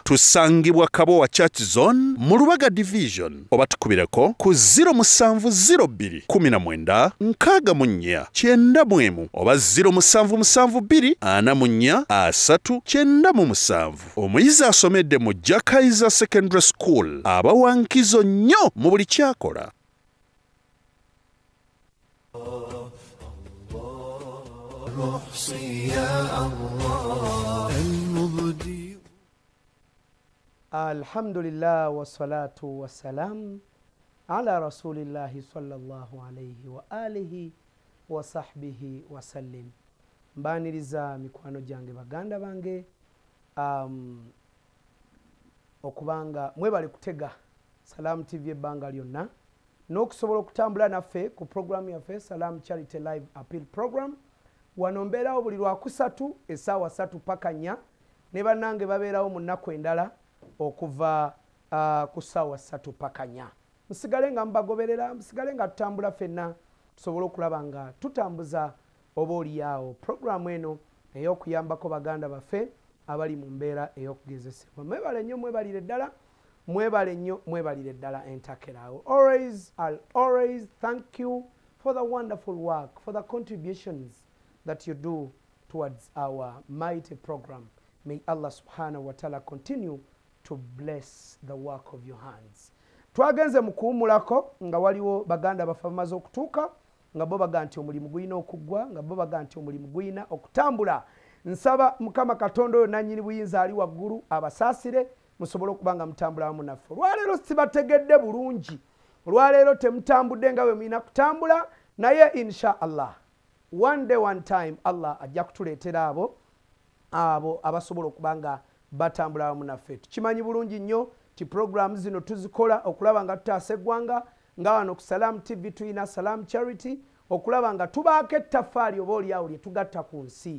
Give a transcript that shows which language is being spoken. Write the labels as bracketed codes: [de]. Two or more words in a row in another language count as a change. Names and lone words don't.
[lg] Tusangibwa Kabowa Church Zone mu Lubaga Division oba tukubireko ku 0702 19 64 91 oba 0772 44 397. Omuyizi asomedde mu Jakaiza Secondary School abawankizo nnyo mu buli kyakola. [ar] الحمد لله والصلاة والسلام على رسول الله صلى الله عليه وآله وصحبه وسلم. [lg] Mbaniriza mikwano jange baganda bange okubanga mwebale kutega Salam TV ebbanga lyonna n'okusobola okutambula naffe ku programu yaffe Salam Charity Live Appeal Program. Wano mbeerawo buli lwakusatu essaawa 3 paka 4 ne bannange babeerawo mu nnaku endala okuva ku ssaawa 3 paka 4. Musigale nga mbagoberera, musigale nga tutambula ffenna tusobole okulaba nga tutambuza oba oliawo programu eno ey'okuyambako baganda baffe abali mu mbeera ey'okugezesebwa. Mwebale nnyo, mwebalire ddala, mwebale nnyo, mwebalire ddala entakerawo. [en] I'll always thank you for the wonderful work, for the contributions that you do towards our mighty program. May Allah [ar] سبحانه وتعالى [en] continue to bless the work of your hands. [lg] Twagenze mu kuwumulako nga waliwo baganda baffe bamaze okutuuka nga bo baga nti omulimu guyina okuggwa, nga bo baga nti omulimu guyina okutambula. Nsaba Mukama Katonda oyo nannyini buyinza ali waggulu abasaasire musobole okuba nga mutambula wamu naffe. Olwaleero sibategedde bulungi, olwaleero temutambudde nga bwe mulina kutambula, naye [ar] إن شاء الله [en] one day one time [lg] Allah ajja kutuleetera abo abasobola okuba nga batambula wamu naffe. Tukimanyi bulungi nnyo ti programu zino tuzikola okulaba nga tutaasa eggwanga, nga wano ku Salam TV tulina Salam Charity okulaba nga tubaako ettaffaali oba oliawo lye tugatta ku nsi.